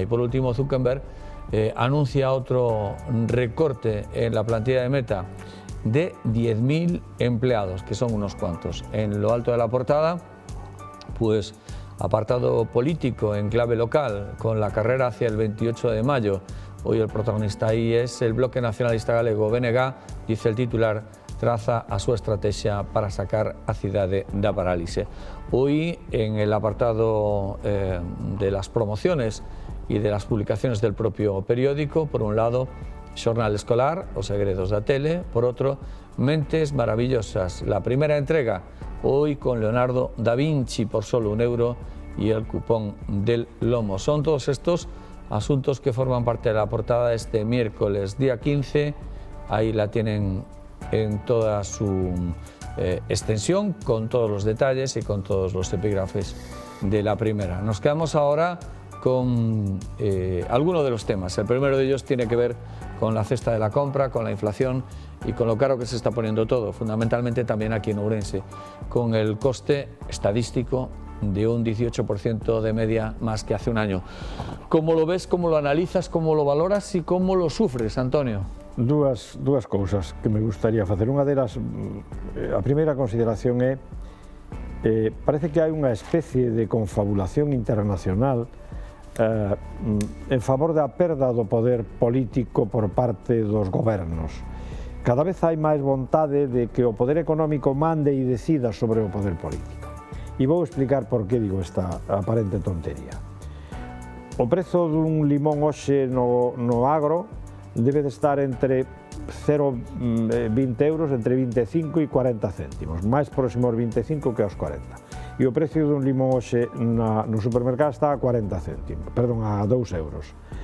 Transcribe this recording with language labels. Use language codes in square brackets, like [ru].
[es] Y por último, Zuckerberg anuncia otro recorte en la plantilla de Meta de 10.000 empleados, que son unos cuantos. En lo alto de la portada, pues apartado político en clave local, con la carrera hacia el 28 de mayo. Hoy el protagonista ahí es el Bloque Nacionalista Galego. BNG, dice el titular, [gl] traza a súa estrategia para sacar a cidade da parálise. [es] Hoy, en el apartado de las promociones y de las publicaciones del propio periódico, por un lado, Xornal Escolar, Os segredos da tele, por otro, Mentes maravillosas, la primera entrega, hoy con Leonardo da Vinci por solo €1 y el cupón del lomo. Son todos estos asuntos que forman parte de la portada de este miércoles, día 15, ahí la tienen en toda su extensión, con todos los detalles y con todos los epígrafes de la primera. Nos quedamos ahora con algunos de los temas. El primero de ellos tiene que ver con la cesta de la compra, con la inflación y con lo caro que se está poniendo todo, fundamentalmente también aquí en Ourense, con el coste estadístico de un 18% de media más que hace un año. ¿Cómo lo ves, cómo lo analizas, cómo lo valoras y cómo lo sufres, Antonio? [gl] Dúas cousas que me gustaría facer. Unha delas, a primeira consideración é parece que hai unha especie de confabulación internacional en favor da perda do poder político por parte dos gobernos. Cada vez hai máis vontade de que o poder económico mande e decida sobre o poder político. E vou explicar por que digo esta aparente tontería. O prezo dun limón hoxe no agro debe de estar entre 0,20 euros, entre 25 e 40 céntimos, máis próximo aos 25 que aos 40. E o precio dun limón hoxe no supermercado está a 40 céntimos, perdón, a 2 euros.